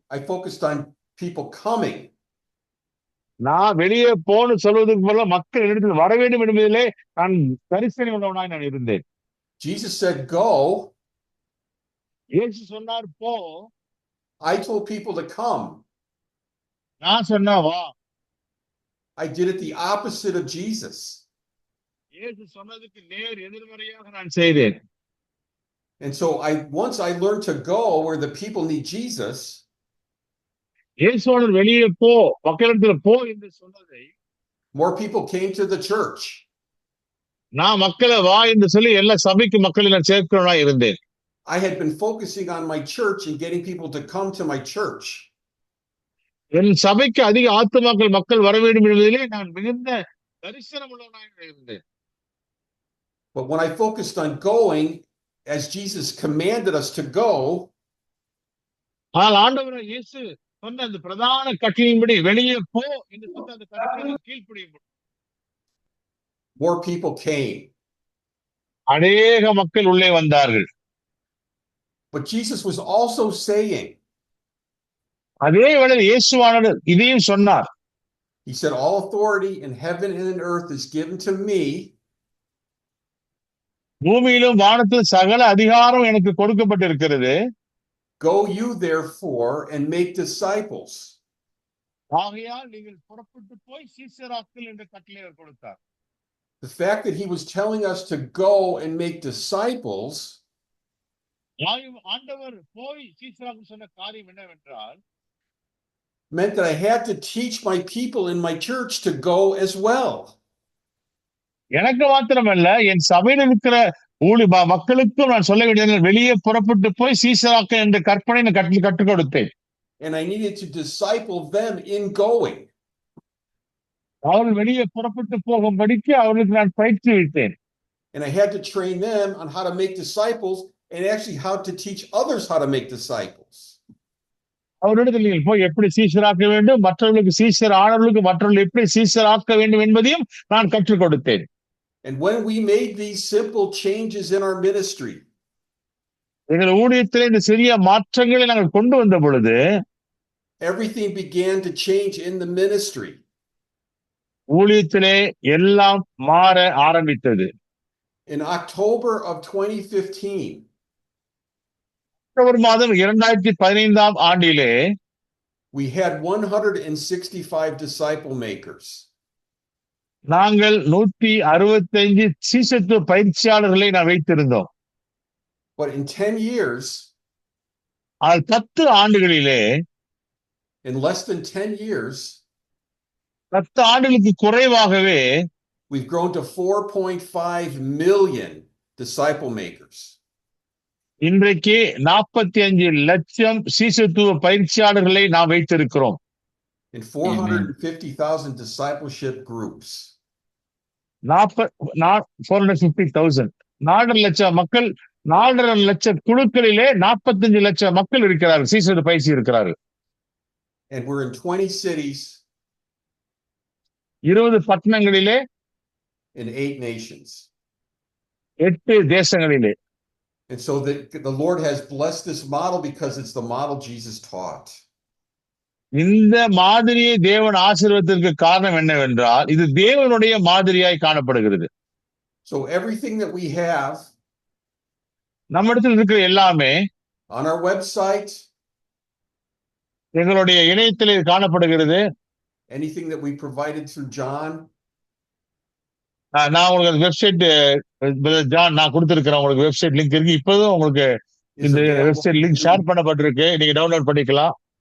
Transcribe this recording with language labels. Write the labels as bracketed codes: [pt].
[en] I focused on people coming. [ta] நான் வெளியே போன்னு சொல்வதற்கு போல மக்கள் இடத்தில் வர வேண்டும் என்பதிலே நான் கரிசனை உள்ளவனாய் நான் இருந்தேன். [en] Jesus said, go. [ta] இயேசு சொன்னார் போ. [en] I told people to come. [ta] நான் சொன்னா வா. [en] I did it the opposite of Jesus. [ta] இயேசு சொன்னதுக்கு நேர் எதிர்மறையாக நான் செய்தேன். [en] And so once I learned to go where the people need Jesus, [ta] இயேசுவோடு வெளியே போ, மக்களிடத்தில் போ என்று சொன்னதை [en] more people came to the church. [ta] நான் மக்களை வா என்று சொல்லி எல்லா சபைக்கு மக்களை நான் சேர்க்கிறவனா இருந்தேன். [en] I had been focusing on my church and getting people to come to my church. [ta] என் சபைக்கு அதிக ஆத்துமாக்கள் மக்கள் வர வேண்டும் என்பதிலே நான் மிகுந்த தரிசனம் உள்ளவனாக இருந்தேன். [en] But when I focused on going as Jesus commanded us to go, [ta] ஆனால் ஆண்டவர் இயேசு சொன்ன அந்த பிரதான கட்டளையின்படி வெளியே போ என்று சொன்ன அந்த கட்டளையை கீழ்ப்படியும் [en] more people came. [ta] அநேக மக்கள் உள்ளே வந்தார்கள். [en] But Jesus was also saying, [ta] அதே வேளையில் இயேசுவானவர் இதையும் சொன்னார். [en] He said, all authority in heaven and in earth is given to me. [ta] பூமியிலும் வானத்தில் சகல அதிகாரம் எனக்கு கொடுக்கப்பட்டிருக்கிறது. [en] Go you therefore and make disciples. [ta] ஆகையால் நீங்கள் புறப்பட்டு போய் சீஷராக்குங்கள் என்ற கட்டளை அவர் கொடுத்தார். [en] The fact that he was telling us to go and make disciples [ta] ஆண்டவர் போய் சீஷராக்குங்கள் சொன்ன காரியம் என்னவென்றால், [en] meant that I had to teach my people in my church to go as well. [ta] எனக்கு மாத்திரமல்ல, என் சபையில் இருக்கிற மக்களுக்கும் நான் சொல்ல வேண்டியது, வெளியே புறப்பட்டு போய் சீஷராக்க என்ற கற்பனை நான் கற்றுக் கொடுத்தேன். [en] And I needed to disciple them in going. [ta] அவர்கள் வெளியே புறப்பட்டு போகும்படிக்கு அவர்களுக்கு நான் பயிற்சிவித்தேன். [en] And I had to train them on how to make disciples and actually how to teach others how to make disciples. [ta] அவரிடத்தில் நீங்கள் போய் எப்படி சீஷராக்க வேண்டும், மற்றவர்களுக்கு சீஷர் ஆனவர்களுக்கு மற்றவர்கள் எப்படி சீஷராக்க வேண்டும் என்பதையும் நான் கற்றுக் கொடுத்தேன். [en] And when we made these simple changes in our ministry, [ta] எங்கள் ஊழியத்திலே இந்த சிறிய மாற்றங்களை நாங்கள் கொண்டு வந்த பொழுது [en] everything began to change in the ministry. [ta] ஊழியத்திலே எல்லாம் மாற ஆரம்பித்தது. [en] In October of 2015, [ta] அக்டோபர் மாதம் 2015 ஆண்டிலே [en] we had 165 disciple makers. [ta] நாங்கள் 165 சீஷத்துவ பயிற்சியாளர்களை நான் வைத்திருந்தோம். [en] But in 10 years, [ta] 10 ஆண்டுகளிலே, [en] in less than 10 years, [ta] 10 ஆண்டுகளுக்கு குறைவாகவே [en] we've grown to 4.5 million disciple makers. [ta] இன்றைக்கு 45 லட்சம் சீஷத்துவ பயிற்சியாளர்களை நாம் வைத்திருக்கிறோம். [en] In 450,000 discipleship groups. [ta] 450,000 4.5 லட்சம் மக்கள், 4.5 லட்சம் குழுக்களிலே 45 லட்சம் மக்கள் இருக்கிறார்கள், சீஷத்துவ பயிற்சி இருக்கிறார்கள். [en] And we're in 20 cities. [ta] 20 பட்டணங்களிலே, [en] in 8 nations. [ta] 8 தேசங்களிலே. [en] And so the Lord has blessed this model because it's the model Jesus taught. [ta] இந்த மாதிரியை தேவன் ஆசீர்வதித்ததற்கு காரணம் என்னவென்றால் இது தேவனுடைய மாதிரியாய் காணப்படுகிறது. [en] So everything that we have [ta] நம்மிடத்தில் இருக்கிற எல்லாமே [en] on our website, [ta] எங்களுடைய இணையத்தில் காணப்படுகிறது. [en] anything that we provided through John, [ta] நான் உங்களுக்கு வெப்சைட் ஜான் நான் கொடுத்திருக்கிறேன், உங்களுக்கு வெப்சைட் லிங்க் இருக்கு. இப்போதும் உங்களுக்கு இந்த வெப்சைட் லிங்க் ஷேர் பண்ணப்பட்டிருக்கு, நீங்க டவுன்லோட் பண்ணிக்கலாம்.